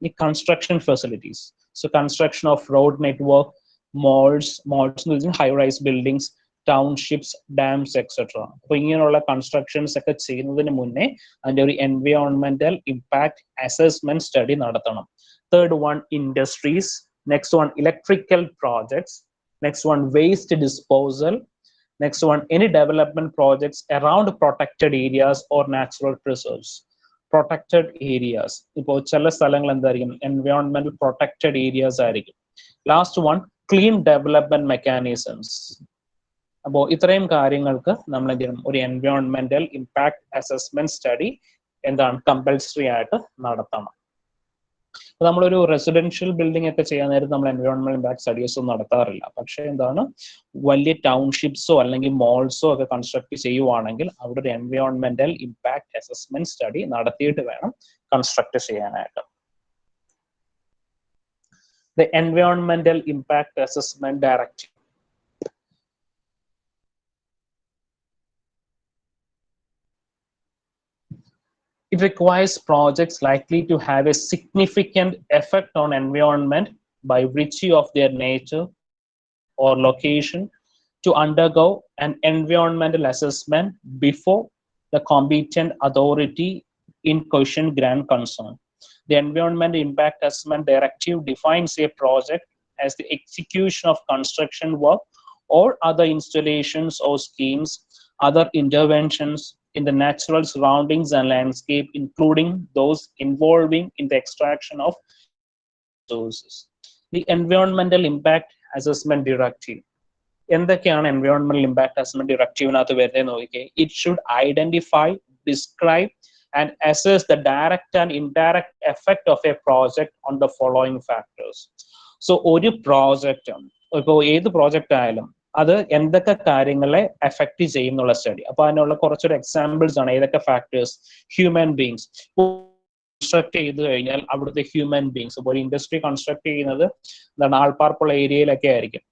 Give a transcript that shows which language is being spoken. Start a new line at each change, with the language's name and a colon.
English: ഈ construction facilities, so construction of road network, malls
Malayalam: എന്ന് വെച്ചാൽ
English: High rise buildings, townships, dams etcetera.
Malayalam: അപ്പൊ ഇങ്ങനെയുള്ള കൺസ്ട്രക്ഷൻസ് ഒക്കെ ചെയ്യുന്നതിന് മുന്നേ അതിന്റെ ഒരു എൻവയോൺമെന്റൽ ഇമ്പാക്ട് അസസ്മെന്റ് സ്റ്റഡി നടത്തണം.
English: Third one, industries. Next one, electrical projects. Next one, waste disposal. Next one, any development projects around protected areas or natural preserves. Protected areas.
Malayalam: ഇപ്പോൾ ചില സ്ഥലങ്ങൾ എന്തായിരിക്കും
English: environmental protected areas
Malayalam: ആയിരിക്കും.
English: Last one, clean development mechanisms.
Malayalam: അപ്പോൾ ഇത്രയും കാര്യങ്ങൾക്ക് നമ്മൾ എന്ത് ചെയ്യണം, ഒരു എൻവയോൺമെന്റൽ ഇമ്പാക്ട് അസസ്മെന്റ് സ്റ്റഡി എന്താണ് കമ്പൽസറി ആയിട്ട് നടത്തണം. നമ്മളൊരു റെസിഡൻഷ്യൽ ബിൽഡിംഗ് ഒക്കെ ചെയ്യാൻ നേരത്ത് നമ്മൾ എൻവയോൺമെന്റൽ ഇമ്പാക്ട് സ്റ്റഡീസ് ഒന്നും നടത്താറില്ല. പക്ഷേ എന്താണ് വലിയ ടൗൺഷിപ്സോ അല്ലെങ്കിൽ മോൾസോ ഒക്കെ കൺസ്ട്രക്ട് ചെയ്യുവാണെങ്കിൽ അവിടെ ഒരു എൻവയോൺമെന്റൽ ഇമ്പാക്ട് അസസ്മെന്റ് സ്റ്റഡി നടത്തിയിട്ട് വേണം കൺസ്ട്രക്ട് ചെയ്യാനായിട്ട്.
English: The Environmental Impact Assessment Directive. It requires projects likely to have a significant effect on environment by virtue of their nature or location to undergo an environmental assessment before the competent authority in question grant concern. The Environmental Impact Assessment Directive defines a project as the execution of construction work or other installations or schemes, other interventions in the natural surroundings and landscape, including those involving in the extraction of resources. The Environmental Impact Assessment Directive.
Malayalam: എന്തൊക്കെയാണ് എൻവയോൺമെന്റൽ impact assessment ഡിറക്റ്റീവിനകത്ത് വരുന്നത് നോക്കിക്കേ.
English: It should identify, describe and assess the direct and indirect effect of a project on the following factors.
Malayalam: So ഒരു project ഇപ്പോൾ ഏത് project ആയാലും അത് എന്തൊക്കെ കാര്യങ്ങളെ എഫക്ട് ചെയ്യുന്നുള്ള സ്റ്റഡി. അപ്പൊ അതിനുള്ള കുറച്ചൊരു എക്സാമ്പിൾസ് ആണ്. ഏതൊക്കെ ഫാക്ടേഴ്സ്? Human beings. കൺസ്ട്രക്ട് ചെയ്ത് കഴിഞ്ഞാൽ അവിടുത്തെ ഹ്യൂമൻ ബീങ്സ്, ഇപ്പോൾ ഒരു ഇൻഡസ്ട്രി കൺസ്ട്രക്ട് ചെയ്യുന്നത് എന്താണ് ആൾപ്പാർപ്പുള്ള ഏരിയയിലൊക്കെ ആയിരിക്കും.